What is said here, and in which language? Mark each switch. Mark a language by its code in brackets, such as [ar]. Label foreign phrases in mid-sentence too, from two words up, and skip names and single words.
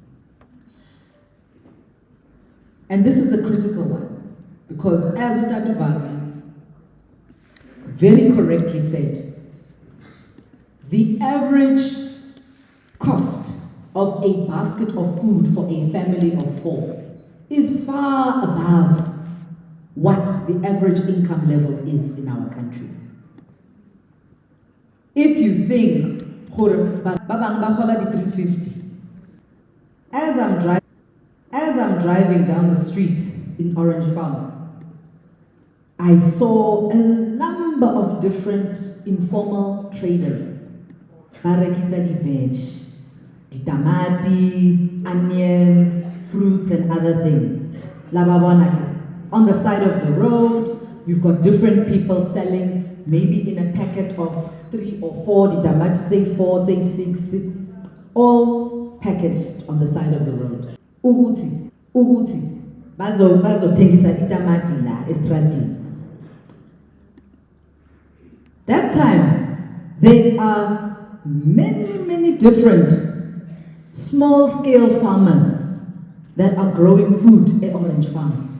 [en] And this is a critical one, because as Utatu Vami very correctly said, the average cost of a basket of food for a family of 4 is far above what the average income level is in our country. If you think, [st] babang bahola di 350, [en] as I'm driving down the street in Orange Farm, I saw a number of different informal traders. [st] Barekisa di veg, di tamati, [en] onions, fruits and other things. On the side of the road, you've got different people selling, maybe in a packet of 3 or 4, [st] di tamati, [en] say 4, say 6, all packaged on the side of the road. [zu] Uguti, bazo tengisa di tamati la estrati. [en] That time, there are many different small-scale farmers that are growing food at Orange Farm.